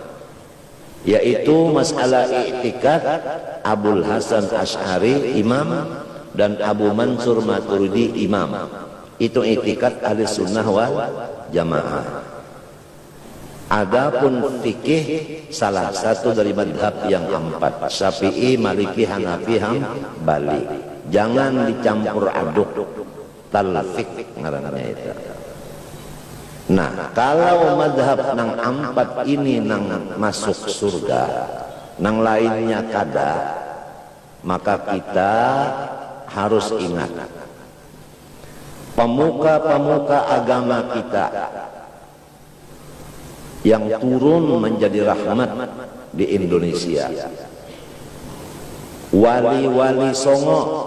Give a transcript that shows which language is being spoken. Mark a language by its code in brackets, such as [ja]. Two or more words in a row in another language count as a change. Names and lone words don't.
[id] Yaitu masalah i'tikad Abul Hasan Asy'ari imam dan Abu Mansur Maturidi imam. Itu i'tikad [ar] أهل السنة والجماعة. [id] Adapun fikih salah satu dari madhab yang 4, Syafi'i, Maliki, Hanafi, Hambali. Jangan dicampur aduk, talfik ngarannya itu. Nah, kalau madhab nang 4 ini nang masuk surga, nang lainnya kada, maka kita harus ingat pemuka-pemuka agama kita yang turun menjadi rahmat di Indonesia, wali-wali songo,